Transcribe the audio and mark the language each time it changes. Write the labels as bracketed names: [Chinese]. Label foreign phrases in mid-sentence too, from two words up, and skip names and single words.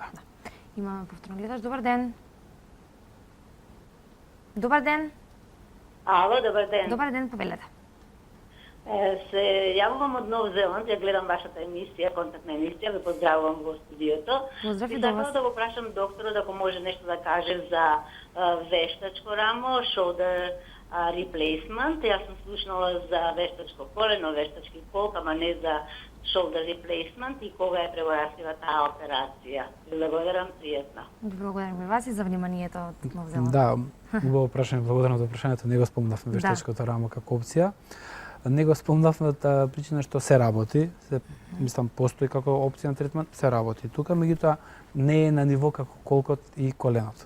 [Macedonian] Имаме повторно гледач. Добар ден. Добар ден. Ало, добар ден. Добар ден, повелете. Се јавувам од Нов Зеланд, ја гледам вашата емисија, контактна емисија, ве поздравувам во студиото. Поздрав и и до вас. да го прашам докторот ако може нешто да каже за вештачко рамо, [English] shoulder replacement. [Macedonian] Јас сум слушнала за вештачко колено, вештачки полк, ама не за [English] shoulder replacement [Macedonian] и кога е превораслива таа операција. Благодарам, пријатно. Благодарам и вас и за вниманието од Нов Зеланд. Да, убаво прашање, благодарам за прашањето. Не го спомнавме вештачкото рамо како опција. Не го спомнавме од причина што се работи, мислам постои како опција на третман, се работи тука, меѓутоа не е на ниво како колкот и коленото.